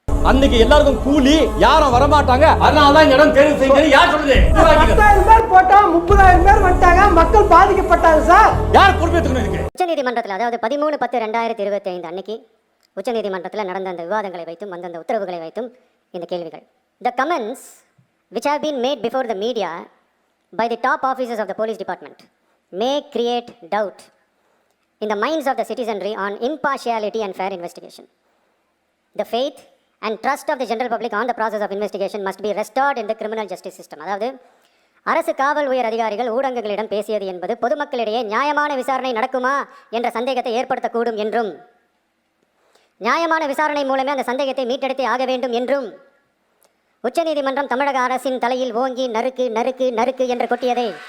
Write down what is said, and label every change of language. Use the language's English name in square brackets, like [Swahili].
[Tamil] அன்னைக்கு எல்லாருக்கும் கூலி, யாரும் வரமாட்டாங்க, அதனாலதான் இடம் தேர்வு செய்யுங்க. யார் சொல்லுது? 10,000 பேர் போட்டா 30,000 பேர் வந்துட்டாங்க, மக்கள் பாதிக்கப்பட்டாங்க சார். யார் பொறுப்பேற்றுக்கணும் இதுக்கு? உச்சநீதிமன்றத்தில், அதாவது 13/10/2025 அன்னைக்கு உச்சநீதிமன்றத்தில் நடந்த அந்த விவாதங்களை வைத்தும் அந்தந்த உத்தரவுகளை வைத்தும் இந்த கேள்விகள். [English] The comments which have been made before the media by the top officers of the police department may create doubt in the minds of the citizenry on impartiality and fair investigation. The faith and trust of the general public on the process of investigation must be restored in the criminal justice system. [Tamil] அதாவது அரசு காவல் உயர் அதிகாரிகள் ஊடகங்களிடம் பேசியது என்பது பொதுமக்களிடையே நியாயமான விசாரணை நடக்குமா என்ற சந்தேகத்தை ஏற்படுத்தக்கூடும் என்றும், நியாயமான விசாரணை மூலமே அந்த சந்தேகத்தை மீட்டெடுத்தே ஆக வேண்டும் என்றும் உச்சநீதிமன்றம் தமிழக அரசின் தலையில் ஓங்கி நறுக்கு நறுக்கு நறுக்கு என்று கொட்டியதை.